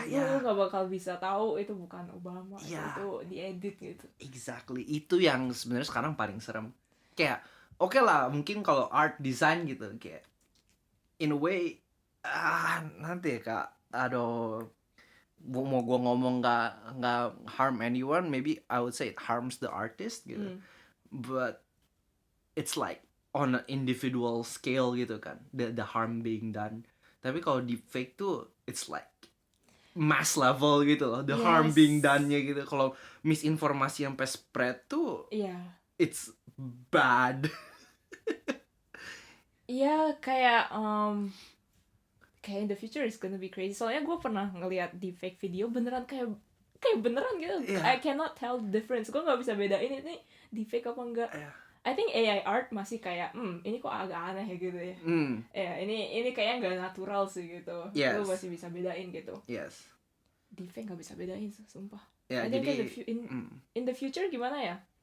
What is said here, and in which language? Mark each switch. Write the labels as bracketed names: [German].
[Indonesian] Lu nggak bakal bisa tahu itu bukan Obama, itu diedit gitu. [English] Exactly, [Indonesian] itu yang sebenarnya sekarang paling serem. Kayak lah, mungkin kalau [English] art design gitu, kayak in a way [Indonesian] nanti kak, mau gue ngomong nggak [English] harm anyone, maybe I would say it harms the artist gitu, but it's like on an individual scale [Indonesian] gitu kan, [English] the harm being done. [Indonesian] Tapi kalau deepfake tuh [English] it's like mass level [Indonesian] gitu loh, [English] the harm being done-nya gitu. [Indonesian] Kalau misinformasi sampai spread tuh [English] it's bad. Kayak in the future is gonna be crazy. [Indonesian] Soalnya gue pernah ngeliat deepfake video beneran kayak beneran gitu. [English] I cannot tell the difference. [Indonesian] Gue nggak bisa bedain ini deepfake apa enggak. [English] I think AI art [Indonesian] masih kayak ini kok agak aneh ya gitu ya. Ini kayaknya nggak natural sih gitu. Lu masih bisa bedain gitu. Deepfake nggak bisa bedain, sumpah. [English] I think in the future [Indonesian] gimana ya?